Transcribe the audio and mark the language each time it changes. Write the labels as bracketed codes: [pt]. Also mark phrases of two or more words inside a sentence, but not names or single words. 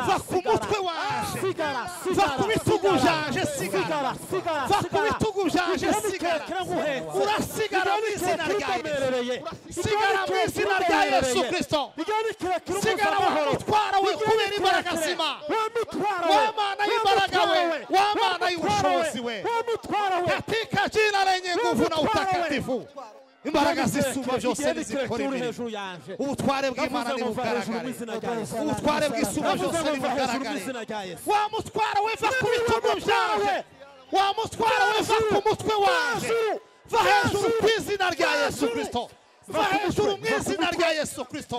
[rw] va ku mutwe waje va ku bitugu byanje sigara va ku bitugu byanje sigara urasigara mu izina rya Yesu sigara mu izina rya Yesu Kristo sigara wa mutwaro we kubera imbaraga z'Imana wa Mana y'imbaraga we wa Mana y'ubushobozi we [sw] katika jina lenye nguvu na utakatifu [rw] imbaraga z'Isumba byose nizikora imirimo ubutware bw'Imana ni bugaragare ubutware bw'Isumba byose ni bugaragare wa mutwaro we va ku bitugu byaje wa mutwaro we va ku mutwe waje va hejuru ku izina rya Yesu Kristo va hejuru mu izina rya Yesu Kristo